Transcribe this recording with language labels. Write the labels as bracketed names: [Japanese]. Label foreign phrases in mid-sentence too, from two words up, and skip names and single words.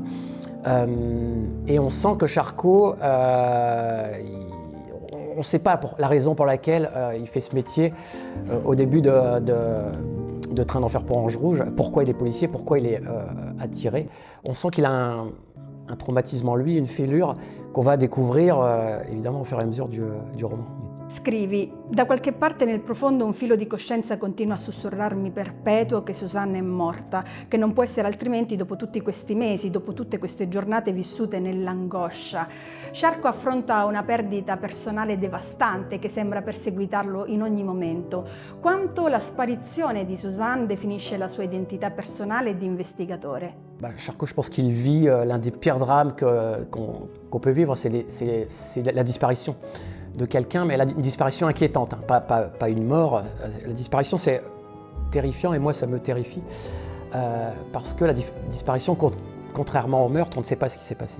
[French] Et on sent que Sciarco, on ne sait pas la raison pour laquelle il fait ce métier au début de Train d'enfer pour Ange Rouge, pourquoi il est policier, pourquoi il est attiré. On sent qu'il a un traumatisme en lui, une fêlure qu'on va découvrir évidemment au fur et à mesure du roman. [Italian] Scrivi: da qualche parte nel profondo un filo di coscienza continua a sussurrarmi perpetuo che Susanna è morta, che non può essere altrimenti dopo tutti questi mesi, dopo tutte queste giornate vissute nell'angoscia. Sciarco affronta una perdita personale devastante che sembra perseguitarlo in ogni momento. Quanto la sparizione di Suzanne definisce la sua identità personale di investigatore? Sciarco, [French] je pense qu'il vit l'un des pires drames qu'on peut vivre, c'est la disparition de quelqu'un, mais une disparition inquiétante, pas une mort. La disparition, c'est terrifiant, et moi ça me terrifie, parce que la disparition, contrairement au meurtre, on ne sait pas ce qui s'est passé.